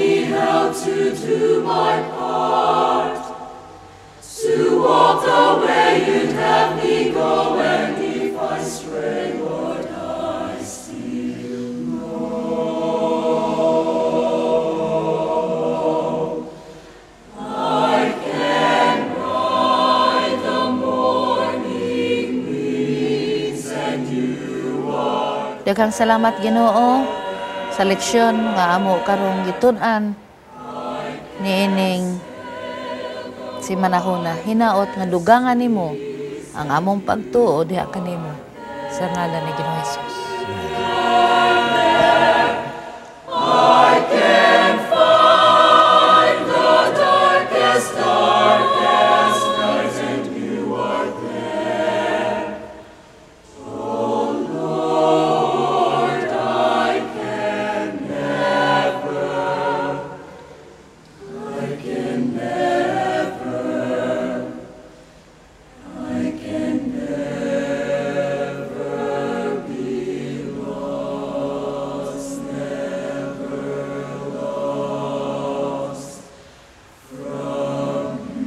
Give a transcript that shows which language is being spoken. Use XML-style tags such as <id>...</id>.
<en>help to do my part, to walk the way you'd have me go, and if I stray, Lord, I still know I can ride the morning winds, and you are.</en> <ceb>Daghang salamat Ginoo sa leksyon nga amo karong gitun-an niining si manahuna. Hinaot nga dugangan nimo ang among pagtuo diha kanimo sa ngalan ni Ginoong Hesus.</ceb> <en>I can find the darkest night, and you are there. Oh Lord, I can never be lost, never lost from</en>